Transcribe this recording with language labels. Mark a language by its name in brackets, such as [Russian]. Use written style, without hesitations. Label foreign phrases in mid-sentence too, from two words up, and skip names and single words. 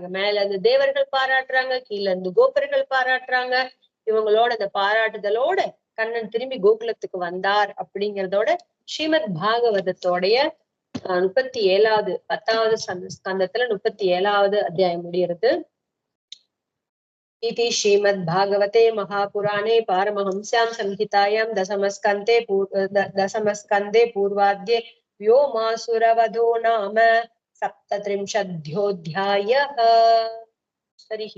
[Tamil] மேல இருந்து தேவர்கள் பாராட்டுறாங்க, கீழே இருந்து கோபர்கள் பாராட்டுறாங்க. இவங்களோட அந்த பாராட்டுதலோட கண்ணன் திரும்பி கோகுலத்துக்கு வந்தார் அப்படிங்கிறதோட ஸ்ரீமத் பாகவதத்தோடைய 37வது 10வது ஸ்கந்தத்துல 37வது அத்தியாயம் முடிகிறது. [Sanskrit] इति श्रीमद्भागवते महापुराणे पारमहंस्यां संहितायां दशमस्कन्धे पूर्वाद्ये व्योमासुरवधो नाम 37ोऽध्यायः। हरिः ओम्।